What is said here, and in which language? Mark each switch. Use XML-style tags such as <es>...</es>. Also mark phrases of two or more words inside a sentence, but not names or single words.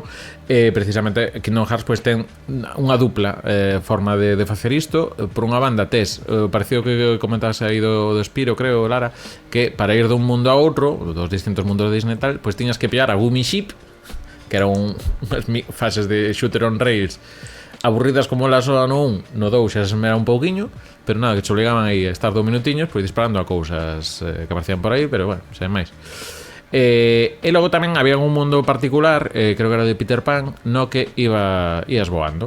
<gl>Precisamente Kingdom Hearts pois ten unha dupla forma de facer isto. Por unha banda tes parecido que comentas aí do Spiro, creo, Lara, que para ir dun mundo a outro, dos distintos mundos de Disney tal, pois tiñas que pillar a Gummy Ship, que eran unhas fases de</gl> <en>shooter on rails</en> <gl>aburridas</gl> <es>como la sola</es> <gl>no 1, no 2 xa se esmera un pouquiño, pero nada, que te obligaban aí a estar 2 minutiños pois disparando a cousas que aparecían por aí, pero bueno, sen máis. E logo tamén había un mundo particular, creo que era de Peter Pan, no que ibas voando.</gl>